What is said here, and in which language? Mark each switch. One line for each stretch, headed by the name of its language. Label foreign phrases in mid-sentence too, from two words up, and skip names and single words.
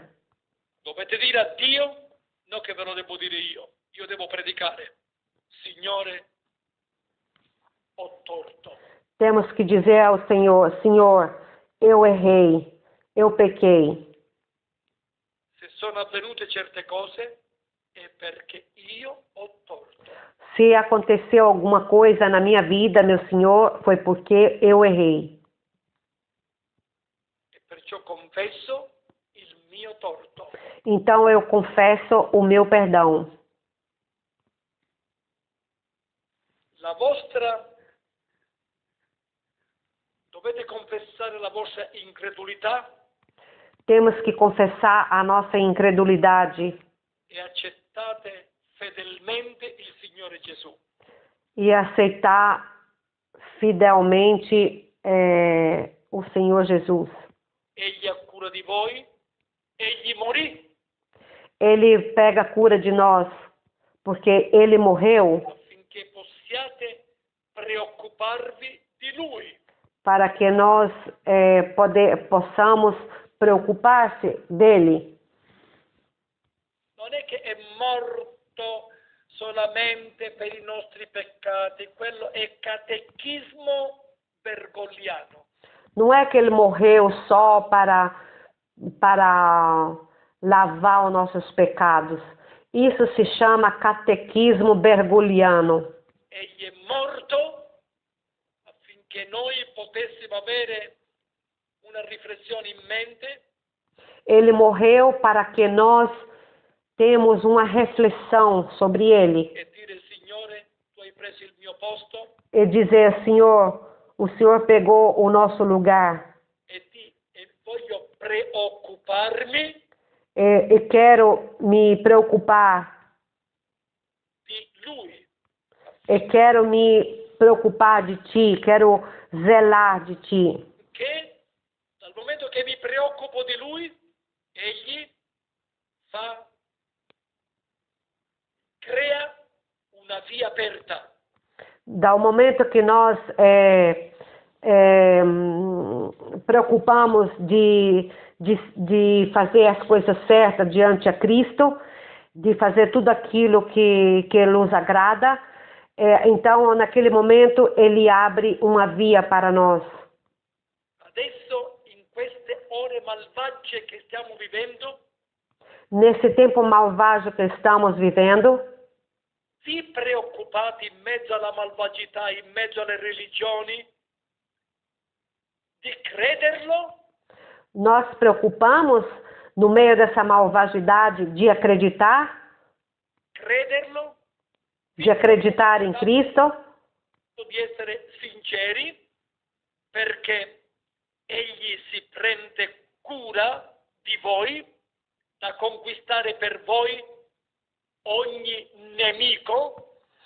Italian: Dovete dire a Dio, non che ve lo devo dire io devo predicare. Signore, ho torto.
Portuguese: Temos que dizer ao Senhor, Senhor, eu errei, eu pequei.
Italian: Se sono avvenute certe cose è perché io ho torto.
Portuguese: Se aconteceu alguma coisa na minha vida, meu Senhor, foi porque eu errei.
Italian: E perciò confesso il mio torto.
Portuguese: Então eu confesso o meu perdão.
Italian: Dovete confessare la vostra incredulità
Portuguese: Temos que confessar a nossa incredulidade
Italian: e accettate fedelmente il Signore Gesù.
Portuguese: e aceitar fidelmente o Senhor Jesus.
Italian: Egli ha cura di voi, egli morì
Portuguese: Ele pega a cura de nós, porque Ele morreu
Italian: affinché possiate preoccuparvi di Lui.
Portuguese: para que nós possamos preocupar-se dele.
Italian: Non è che è morto solamente per i nostri peccati, quello è catechismo bergogliano.
Portuguese: Não é que ele morreu só para lavar os nossos pecados. Isso se chama catequismo bergogliano.
Italian: Egli è morto affinché noi potessimo avere una riflessione in mente.
Portuguese: Ele morreu para que nós temos uma reflexão sobre ele.
Italian: E dire, Signore, tu hai preso il mio posto.
Portuguese: E dizer, Senhor, o Senhor pegou o nosso lugar.
Italian: E voglio preoccuparmi
Portuguese: E quero me preocupar.
Italian: di Lui.
Portuguese: E quero me preocupar de Ti. Quero zelar de Ti.
Italian: Che dal momento che mi preoccupo di Lui, Egli crea una via aperta.
Portuguese: Dal momento que nós preocupamos de fazer as coisas certas diante a Cristo, de fazer tudo aquilo que nos agrada, então naquele momento Ele abre uma via para nós.
Italian: Adesso, in queste ore malvagie che stiamo vivendo,
Portuguese: nesse tempo malvagio que estamos vivendo,
Italian: vi preoccupate in mezzo alla malvagità, in mezzo alle religioni, di crederlo?
Portuguese: Nós preocupamos no meio dessa malvagidade de acreditar?
Italian: Crederlo?
Portuguese: De acreditar em Cristo?
Italian: Di essere sinceri, perché Egli si prende cura di voi, da conquistare per voi ogni nemico.